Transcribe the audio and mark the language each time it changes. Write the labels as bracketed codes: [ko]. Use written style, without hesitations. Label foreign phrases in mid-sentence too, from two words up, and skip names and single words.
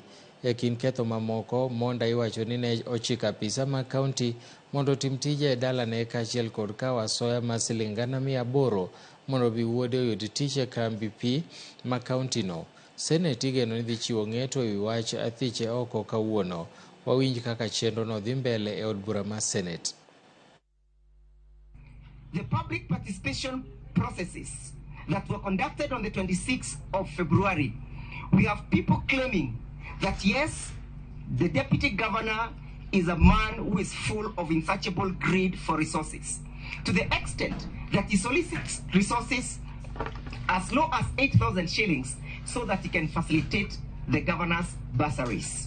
[luo] E kind ketho mamoko, Monda iwacho ni ne ochiko apisa ma kaunti mondo tim tije e dalane kaachiel kod kawo asoya ma siling gana 800 mondo bi wuode oyud tich e kambi pi ma kauntino. Senate igeno ni dhi chiwo ng'eto e wi wach athiche oko kawuono. Wawinj kaka chenro no dhi mbele e od bura ma Senate. [en] The public participation processes that were conducted on the 26th of February, we have people claiming that yes, the deputy governor is a man who is full of insatiable greed for resources, to the extent that he solicits resources as low as 8,000 shillings so that he can facilitate the governor's bursaries.